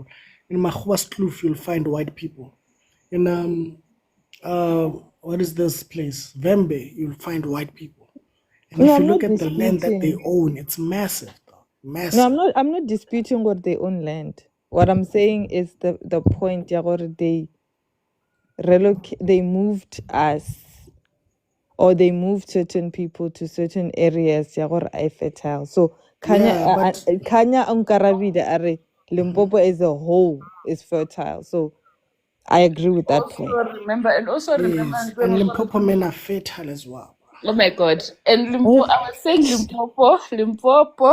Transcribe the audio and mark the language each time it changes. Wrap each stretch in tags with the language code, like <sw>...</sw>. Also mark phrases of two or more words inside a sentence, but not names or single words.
<en>In Makhwaskloof you'll find white people. In what is this place? Vembe, you'll find white people. And No, if you I'm look not at the land that they disputing. own, it's massive, though. No, Massive. I'm not disputing what they own land. What I'm saying is the point</en> <nso>ya gore</nso> <en>they moved us or they moved certain people to certain areas</en> <nso>ya gore</nso> <en>are fertile. So Yeah, but Kanya Ankarabide are Limpopo as a whole is fertile. So I agree with that point. Remember, yes, and Limpopo men are fertile as well. Oh my God! And Limpopo, I was saying Limpopo.</en>